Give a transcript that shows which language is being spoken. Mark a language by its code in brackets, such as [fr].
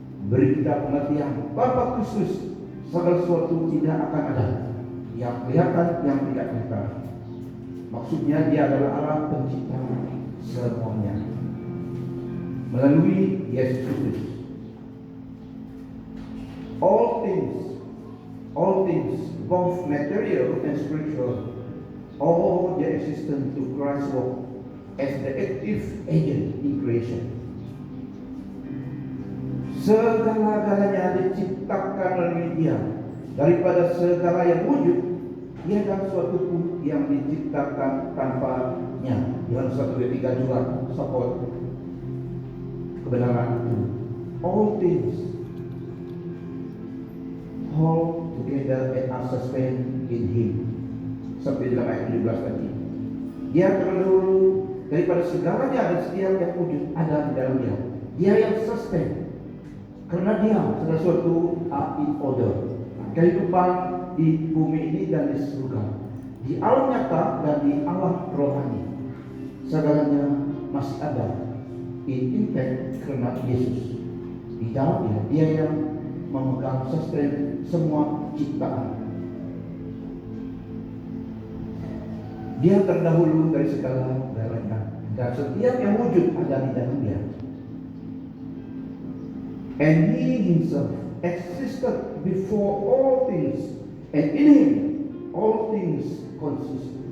[id] Beri kita pengertian Bapa Kristus, segala sesuatu tidak akan ada, yang kelihatan, yang tidak kelihatan. Maksudnya Dia adalah Allah pencipta semuanya melalui Yesus Kristus. [en] All things, both material and spiritual, all the existence to Christ work as the active agent in creation. [id] Segala-galanya diciptakan melalui Dia. Daripada segala yang wujud, tiada suatu pun yang diciptakan tanpanya. Yohanes 1:3 juga support kebenaran itu. [en] All things hold together and are sustained in Him. [id] Sampai dalam ayat 17 tadi. Dia terdahulu daripada segalanya dan setiap yang wujud ada di dalam Dia. Dia yang sustain. Karena Dia segala sesuatu [en] in order. [id] Kehidupan di bumi ini dan di surga, di alam nyata dan di alam rohani, segalanya masih ada in intent karena Yesus. Di dalamnya Dia yang memegang sustain semua ciptaan. Dia terdahulu dari segala-galanya, dan setiap yang wujud ada di dalam Dia. [en] And He Himself existed before all things, and in Him all things consist.